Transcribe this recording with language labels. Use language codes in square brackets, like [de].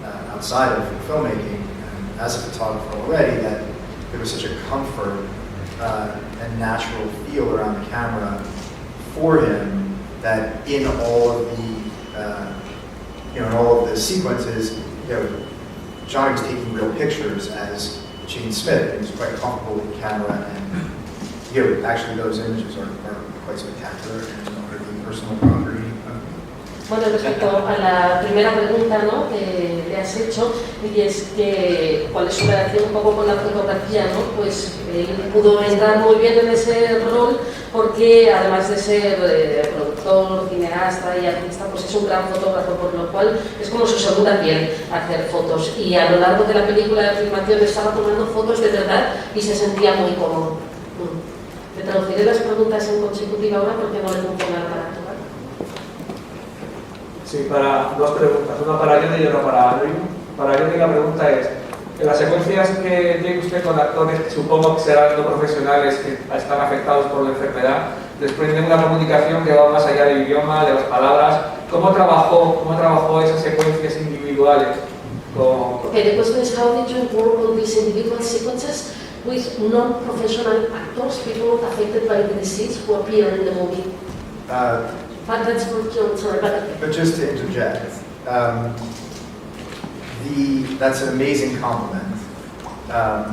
[en] outside of filmmaking and as a photographer already that there was such a comfort and natural feel around the camera for him that in all of the in all of the sequences, Johnny was taking real pictures as Gene Smith. He was quite comfortable with the camera, and actually those images are quite spectacular and are really personal property. [es] Bueno, respecto a la primera pregunta, ¿no?, que le has hecho, y es que cuál es su relación un poco con la fotografía, ¿no? Pues él pudo entrar muy bien en ese rol porque además de ser productor, cineasta y artista, pues es un gran fotógrafo, por lo cual es como su segunda piel hacer fotos. Y a lo largo de la película de filmación estaba tomando fotos de verdad y se sentía muy cómodo. Le traduciré las preguntas en consecutiva ahora porque no le funciona el aparato. Sí, para dos preguntas, una para Johnny y otra para Andrew. Para Johnny la pregunta es, en las secuencias que tiene usted con actores que supongo que serán no profesionales que están afectados por la enfermedad, desprende una comunicación que va más allá del idioma, de las palabras. ¿Cómo trabajó esas secuencias individuales? [en] Okay, the question is, how did you work on these individual sequences with non-professional actors, people affected by the disease who appear in the movie? But that's for John, sorry. But just to interject, that's an amazing compliment.